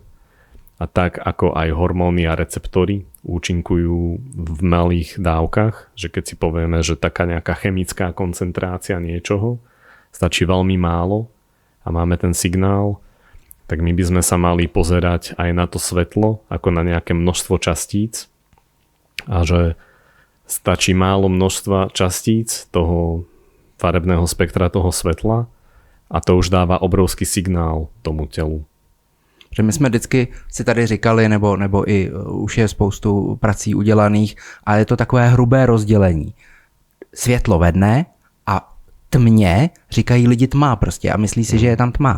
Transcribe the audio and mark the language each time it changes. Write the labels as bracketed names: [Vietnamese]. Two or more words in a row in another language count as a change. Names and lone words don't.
[Slovak] A tak ako aj hormóny a receptory účinkujú v malých dávkach, že keď si povieme, že taká nejaká chemická koncentrácia niečoho stačí veľmi málo a máme ten signál, tak my by sme sa mali pozerať aj na to svetlo ako na nejaké množstvo častíc a že stačí málo množstva častíc toho farebného spektra toho svetla a to už dává obrovský signál tomu telu. [Czech] Že my jsme vždycky si tady říkali, nebo i už je spoustu prací udělaných, ale je to takové hrubé rozdělení. Světlo ve dne a tmě říkají lidi tma prostě a myslí si, že je tam tma.